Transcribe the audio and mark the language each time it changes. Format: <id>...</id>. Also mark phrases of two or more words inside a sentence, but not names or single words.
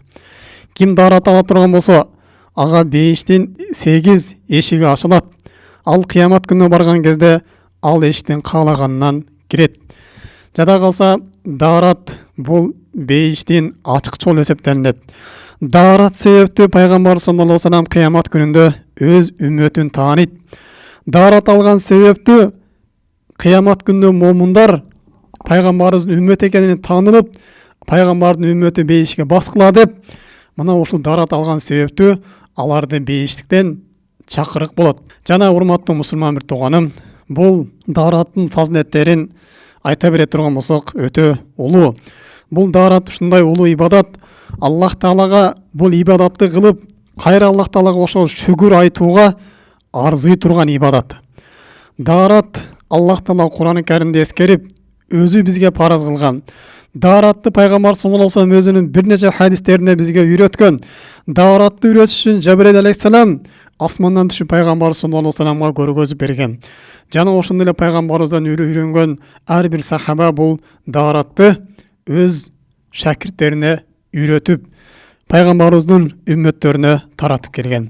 <ky>Ким даарат ала турган болсо, ага бейиштин 8 эшиги ачылат. Ал кыямат күнүнө барган кезде ал эшиктен каалаганынан кирет. Жада калса, даарат бул бейиштин ачык жол эсептелинет. Даарат себептүү пайгамбар</ky> <ar>صلى الله عليه و سلم</ar> <ky>кыямат күнүндө өз үммөтүн тааныйт. Даарат алган себептүү кыямат күнүндө момундар пайгамбарыбыздын үммөтү экенин таанылып, пайгамбардын үммөтү бейишке баскыла деп, мына ушул даарат алган себептүү аларды бейиштиктен чакырык болот. Жана урматтуу мусулман бир тууганым, бул даараттын фазилеттерин айта бере турган болсок, өтө улуу. Бул даарат ушундай улуу ибадат. Аллах Таалага бул ибадатты кылып, кайра Аллах Таалага ошол шүгүр айтууга арзый турган ибадат. Даарат Аллах Таала Кур'ан-ы Каримде эскерип, өзү бизге параз кылган. Дааратты пайгамбар</ky> <ar>صلى الله عليه و سلم</ar> <ky>өзүнүн бир нече хадистеринде бизге үйрөткөн. Дааратты үйрөтүш үчүн Жабраил алейхиссалам асмандан түшүп пайгамбар</ky> <ar>صلى الله عليه و سلم</ar> <ky>көргөзүп берген. Жана ошондой эле пайгамбарыбыздан үйрөнгөн ар бир сахаба бул дааратты өз шакирттерине үйрөтүп, пайгамбарыбыздын үммөттөрүнө таратып келген.</ky>